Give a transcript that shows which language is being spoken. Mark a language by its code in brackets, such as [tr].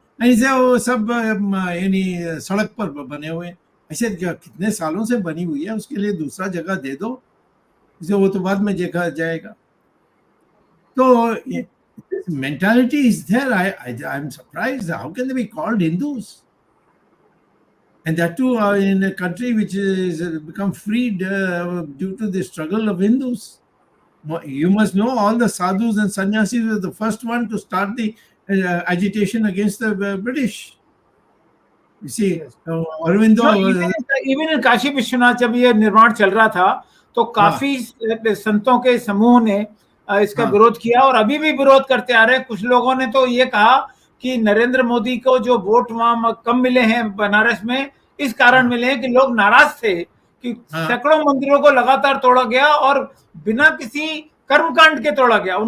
[en] And he said, [hi] वो सब यानी सड़क पर बने हुए. ऐसे कितने सालों से बनी हुई है, उसके लिए दूसरा जगह दे दो, इसे वो तो बाद में देखा जाएगा. तो [en] mentality is there. I'm surprised. How can they be called Hindus? And that too in a country which is become freed due to the struggle of Hindus. You must know all the sadhus and sannyasis were the first one to start the agitation against the British. You see, Yes. Aurobindo. [hi] Even in Kashi Vishwanath जब ये निर्माण चल रहा था तो काफी संतों के समूह ने इसका विरोध किया और अभी भी विरोध करते आ रहे हैं. कुछ लोगों ने तो ये कहा कि नरेंद्र मोदी को जो वोट वहां कम मिले हैं बनारस में, इस कारण मिले हैं कि लोग नाराज थे कि सैकड़ों मंदिरों को लगातार तोड़ा गया और बिना किसी कर्मकांड के तोड़ा गया.